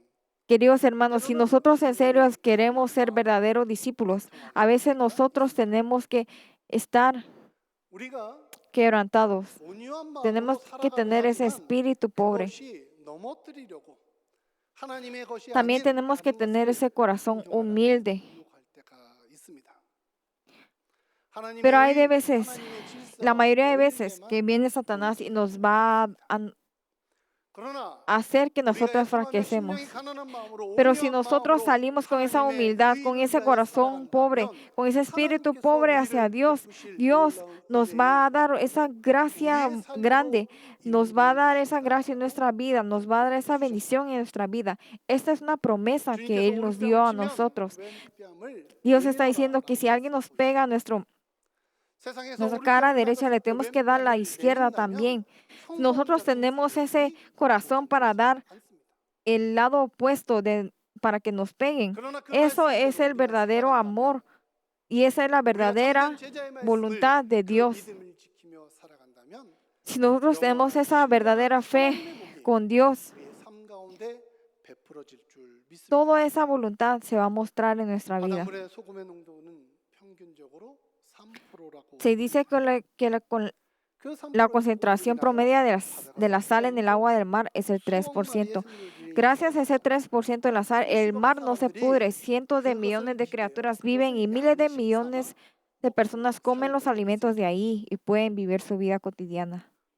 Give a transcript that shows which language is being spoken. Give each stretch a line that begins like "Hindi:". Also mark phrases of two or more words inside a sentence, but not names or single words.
Spanish: Queridos hermanos, si
Korean: 때로는
Spanish: nosotros en serio
Korean: 하나님의
Spanish: queremos ser
Korean: 사랑과
Spanish: verdaderos discípulos,
Korean: 애통하게
Spanish: a veces
Korean: 될 때가
Spanish: nosotros
Korean: 있습니다.
Spanish: tenemos que estar
Korean: 우리가
Spanish: quebrantados.
Korean: 온유한 마음으로
Spanish: Tenemos que
Korean: 살아가고자
Spanish: tener ese
Korean: 하지만
Spanish: espíritu pobre.
Korean: 그것이 넘어뜨리려고 하나님의 것이
Spanish: También
Korean: 아닌
Spanish: tenemos que
Korean: 다른
Spanish: tener ese
Korean: 것을
Spanish: corazón
Korean: 존경하라고
Spanish: humilde.
Korean: 유혹할 때가 있습니다.
Spanish: Pero hay de
Korean: 하나님의
Spanish: veces,
Korean: 하나님의
Spanish: la
Korean: 질서가
Spanish: mayoría de
Korean: 너희에게만
Spanish: veces, que viene Satanás y nos va a
Korean: 그러나
Spanish: hacer que
Korean: 우리가
Spanish: nosotros
Korean: 애통하며
Spanish: fraquecemos.
Korean: 심령이 가난한 마음으로
Spanish: Pero si
Korean: 온유한
Spanish: nosotros
Korean: 마음으로
Spanish: salimos con esa
Korean: 하나님의
Spanish: humildad, con
Korean: 의를
Spanish: ese
Korean: 위하여
Spanish: corazón pobre,
Korean: 살아간다면
Spanish: con ese espíritu
Korean: 하나님께서
Spanish: pobre hacia
Korean: 우리를
Spanish: Dios,
Korean: 베푸실
Spanish: Dios
Korean: 놀라운
Spanish: nos va a
Korean: 은혜의
Spanish: dar esa gracia
Korean: 우리의 삶으로
Spanish: grande, nos va a
Korean: 임하게
Spanish: dar esa
Korean: 해주신다.
Spanish: gracia en nuestra vida, nos va a dar esa bendición en nuestra vida. Esta es una promesa que
Korean: 주님께서
Spanish: Él nos
Korean: 오른뺨을
Spanish: dio a
Korean: 치면
Spanish: nosotros.
Korean: 왼뺨을
Spanish: Dios está diciendo que
Korean: 내밀어라라고
Spanish: si alguien nos
Korean: 말씀하고
Spanish: pega a
Korean: 있습니다. 세상에서
Spanish: nuestra cara
Korean: 오른뺨을
Spanish: derecha, le
Korean: 받았을 때
Spanish: tenemos que dar la
Korean: 왼뺨을
Spanish: izquierda
Korean: 내민다면
Spanish: también.
Korean: 평범한
Spanish: Nosotros
Korean: 같은
Spanish: tenemos ese
Korean: 사람들이
Spanish: corazón para dar
Korean: 않습니다.
Spanish: el lado opuesto para que nos peguen.
Korean: 그러나 그
Spanish: Eso es
Korean: 말씀대로
Spanish: el
Korean: 우리가
Spanish: verdadero
Korean: 살아간다면
Spanish: amor y esa es la
Korean: 우리가 참된
Spanish: verdadera
Korean: 제자의 말씀을
Spanish: voluntad de
Korean: 그
Spanish: Dios.
Korean: 믿음을 지키며 살아간다면
Spanish: Si nosotros tenemos
Korean: 영원한
Spanish: esa verdadera
Korean: 신령한
Spanish: fe
Korean: 하나님의 복이
Spanish: con Dios,
Korean: 우리의 삶 가운데 베풀어질 줄 믿습니다.
Spanish: toda esa voluntad se va a mostrar en nuestra vida.
Korean: 바닷물의 소금의 농도는 평균적으로 3%라고
Spanish: Se dice que la concentración promedio de la sal en el agua del mar es el 3%. Gracias a ese 3% de la sal, el mar no se pudre. Cientos de millones de criaturas viven y miles de millones de personas comen los alimentos de ahí y pueden vivir su vida cotidiana.